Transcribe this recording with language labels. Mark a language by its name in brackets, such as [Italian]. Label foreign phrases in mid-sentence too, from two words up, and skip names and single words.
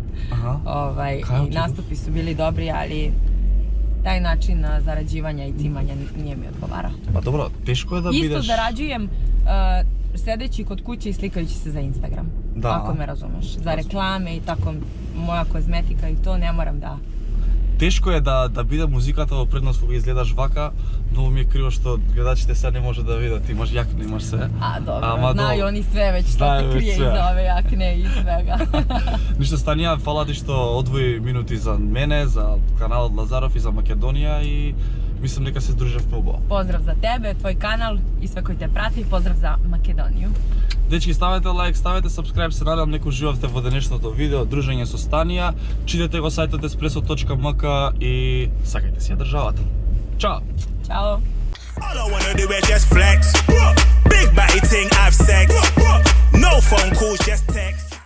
[Serbian] I nastupi su bili dobri, ali taj način zarađivanja i cimanja nije mi odgovarao. Pa dobro, teško je da budeš... Isto zarađujem sedeći kod kuće i slikajući se za Instagram, ako me razumeš. Za reklame i tako, moja kozmetika i to ne moram da... [Macedonian] Тешко е да биде музиката во предност кога изгледаш вака, многу ми е криво што гледачите сега не може да видат, имаш јакне, имаш се. [Serbian] Добро, знају они све веќе што се крие иза ове јакне и свега. [Macedonian] Ништо, Станија, фала ти што одвои минути за мене, за каналот Лазаров и за Македонија и мислам дека се дружевме убаво. [Serbian] Поздрав за тебе, твој канал и све кои те прати, поздрав за Македонија. [Macedonian] Дечки, ставете лайк, ставете subscribe, се надевам некој живавте во денешното видео, дружење со Станија, читате го сајтот espresso.mk и сакајте си ја државата. Чао! Чао! [English] All I wanna do is just flex. Big body thing, have sex. No phone calls, just text.